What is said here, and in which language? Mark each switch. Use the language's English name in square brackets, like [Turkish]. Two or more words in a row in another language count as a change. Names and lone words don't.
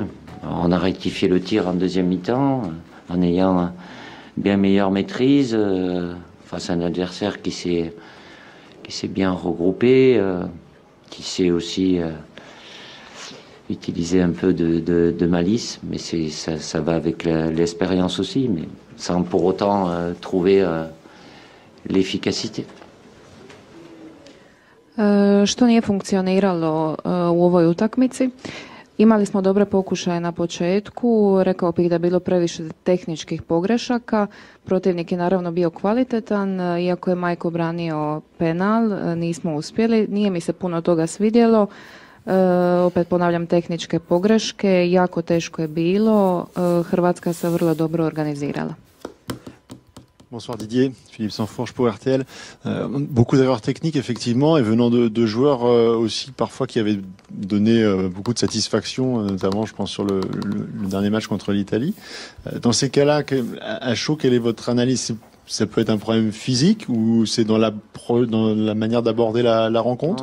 [French] Alors, on a rectifié le tir en deuxième mi-temps, en ayant bien meilleure maîtrise, face à un adversaire qui s'est bien regroupé, qui sait aussi utiliser un peu de malice, mais ça va avec l'expérience aussi, mais sans pour autant trouver l'efficacité. [Croatian] Što nije funkcioniralo u ovoj utakmici? Imali smo dobre pokušaje na početku, rekao bih da je bilo previše tehničkih pogrešaka. Protivnik je naravno bio kvalitetan, iako je Majko branio penal, nismo uspjeli. Nije mi se puno toga svidjelo. Opet ponavljam, tehničke pogreške, jako teško je bilo. Hrvatska se vrlo dobro organizirala. [French] Bonsoir Didier, Philippe Sansfourche pour RTL. Beaucoup d'erreurs techniques effectivement et venant de joueurs aussi parfois qui avaient donné beaucoup de satisfaction, notamment je pense sur le dernier match contre l'Italie. Dans ces cas-là, à chaud, quelle est votre analyse? Ça peut être un problème physique ou c'est dans la manière d'aborder la rencontre?